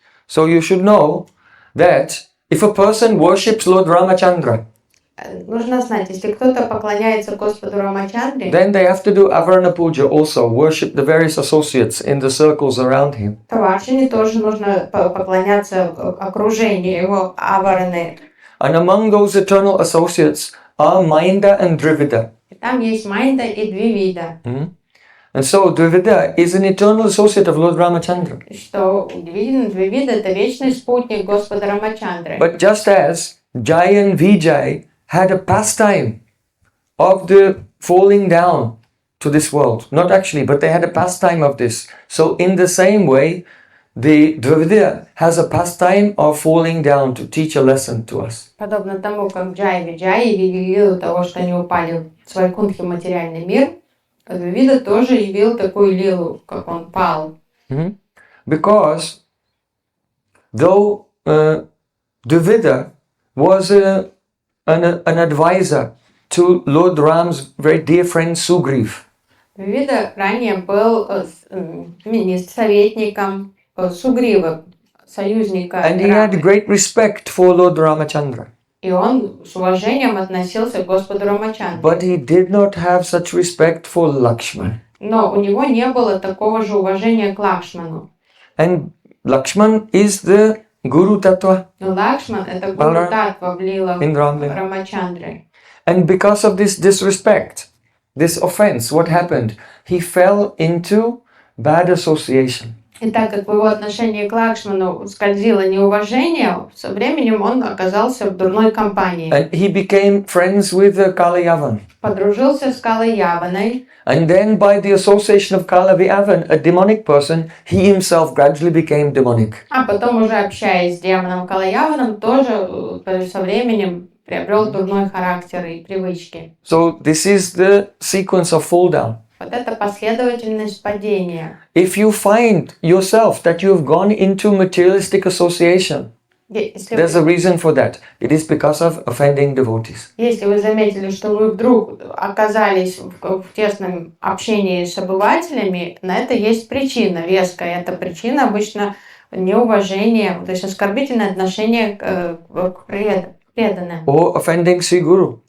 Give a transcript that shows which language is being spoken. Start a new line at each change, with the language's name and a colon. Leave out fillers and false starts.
English: So you should know that if a person worships Lord Ramachandra,
Russian: Нужно знать, если кто-то поклоняется Господу Рамачандре,
English: then they have to do Avarana Puja also, worship the various associates in the circles around him.
Russian: то Варшине тоже нужно поклоняться окружению его Авараны.
English: And among those eternal associates are Mainda and Drivida.
Russian: И там есть Майнда и Двивида.
English: And so Drivida is an eternal associate of Lord Ramachandra.
Russian: Что Двивида это вечный спутник Господа Рамачандры.
English: But just as Jai and Vijay had a pastime of the falling down to this world, not actually, but they had a pastime of this. So in the same way, the Dravida has a pastime of falling down to teach a lesson to us.
Russian: Подобно тому, как Джай и Виджай явили лилу того, что они упали в свой кунхи материальный мир, Двивида тоже явил такую лилу, как он пал.
English: Because though Dravida was an advisor to Lord Ram's very dear friend Sugriv.
Russian: Двивида ранее был советником Сугрива, союзника
English: And he had
Russian: Рамы.
English: great respect for Lord Ramachandra.
Russian: И он с уважением относился к Господу Рамачандре.
English: But he did not have such respect for Lakshman.
Russian: Но у него не было такого же уважения к Лакшману.
English: And Lakshman is the Guru Tattva
Russian: Но Лакшман это Гуру Татва влила
English: in
Russian: в
English: Ramlila.
Russian: Рамачандре.
English: And because of this disrespect, this offense, what happened? He fell into bad association.
Russian: И так как в его отношении к Лакшману скользило неуважение, со временем он оказался в дурной компании.
English: And he became friends with Kalayavan.
Russian: Подружился с Калаяваной.
English: And then by the association of Kalayavan, a demonic person, he himself gradually became demonic.
Russian: А потом уже общаясь с демоном Калаяваном, тоже со временем приобрел дурной характер и привычки.
English: So this is the sequence of fall down.
Russian: Вот это последовательность падения.
English: If you find yourself that you have gone into materialistic association, there's a reason for that. It is because of offending devotees.
Russian: Если вы заметили, что вы вдруг оказались в тесном общении с обывателями, на это есть причина веская. Эта причина обычно неуважение, то есть оскорбительное отношение к преданным.
English: Or offending Sri Guru.